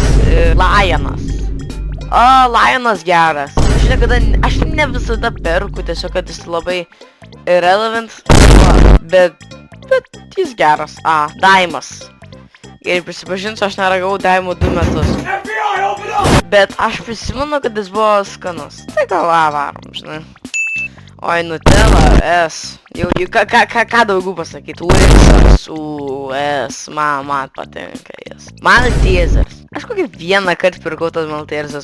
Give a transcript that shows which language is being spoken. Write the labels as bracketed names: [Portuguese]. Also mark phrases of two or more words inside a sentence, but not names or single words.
[Lithuanian] Lionas. Lionas geras. Aš ne visada perku, tiesiog kad jis labai irrelevant. Bet jis geras. Daimas. Ir prisipažinsiu, aš neragau daimų 2 metus. [English] FBI, open up! [Lithuanian] Bet aš prisimenu, kad jis buvo skanus. Tai gal varom, žinai. Oi, Nutella, S. Jau, ką daugiau pasakyti? Urisas, S. Man patinka jis. Maltesers. Aš kokį vieną kartą pirkau tos Maltesers.